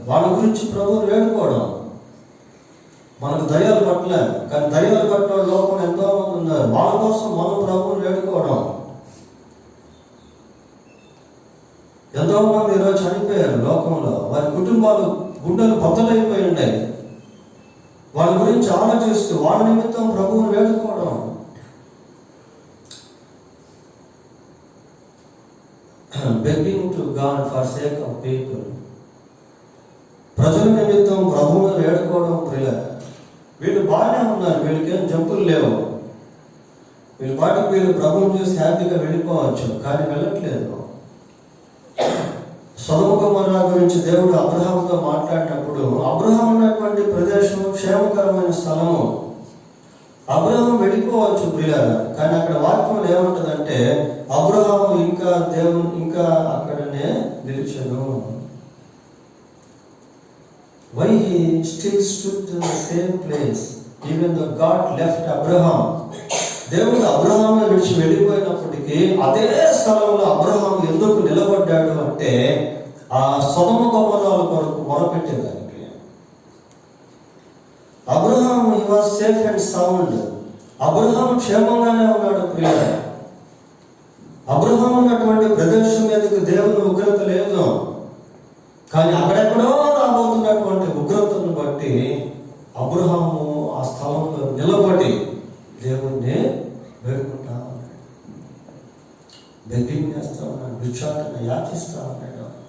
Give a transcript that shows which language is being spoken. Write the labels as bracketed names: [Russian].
[Telugu] వాళ్ళ గురించి ప్రభువును వేడుకోవడం. మనకు దయ్యాలు పట్టలేదు, కానీ దయ్యాలు పట్టిన లోపల ఎంతో మంది ఉన్నారు. వాళ్ళ కోసం మనం ప్రభువును వేడుకోవడం. ఎంతో మంది ఈరోజు చనిపోయారు లోకంలో. వారి కుటుంబాలు గుండెలు బద్దలైపోయి ఉన్నాయి. వాళ్ళ గురించి ఆలోచిస్తూ వాళ్ళ నిమిత్తం ప్రభువుని వేడుకోవడం. [English] begging to God for sake of people. [Telugu] ప్రజల నిమిత్తం ప్రభువుని వేడుకోవడం ప్రియ. వీళ్ళు బాగానే ఉన్నారు, వీళ్ళకేం జంపులు లేవు, వీళ్ళ పాటికి వీళ్ళు ప్రభువుని చూసి హ్యాపీగా వెళ్ళిపోవచ్చు, కానీ వెళ్ళట్లేదు. సొదొమ గొమొర్రా గురించి దేవుడు అబ్రహాముతో మాట్లాడినప్పుడు అబ్రహాం ఉన్నటువంటి ప్రదేశం క్షేమకరమైన స్థలము, అబ్రహాం వెళ్ళిపోవచ్చు ప్రియారా, కానీ అక్కడ వాక్యం ఏముంటుందంటే అబ్రహాము ఇంకా అక్కడనే నిలిచెను. [English] Why he still stood in the same place even though God left Abraham? [Telugu] దేవుడు అబ్రహామును విడిచి వెళ్ళిపోయినప్పటికీ అదే స్థలంలో అబ్రహాం ఎందుకు నిలబడ్డాడు అంటే ఆ సొదొమ గొమొర్రాల కొరకు మొరపెట్టేదానికి. [English] Abraham he was safe and sound. [Telugu] Abraham క్షేమంగానే ఉన్నాడు ప్రియ. అబ్రహాం ఉన్నటువంటి ప్రదేశం మీదకి దేవుని ఉగ్రత లేదు, కానీ అక్కడెక్కడో రాబోతున్నటువంటి ఉగ్రతను బట్టి అబ్రహాము ఆ స్థలంలో నిలబడి దేవుణ్ణి వేడుకుంటా ఉన్నాడు, బెగ్గింగ్ చేస్తా ఉన్నాడు, భిక్షాటన యాచిస్తా ఉన్నాడు.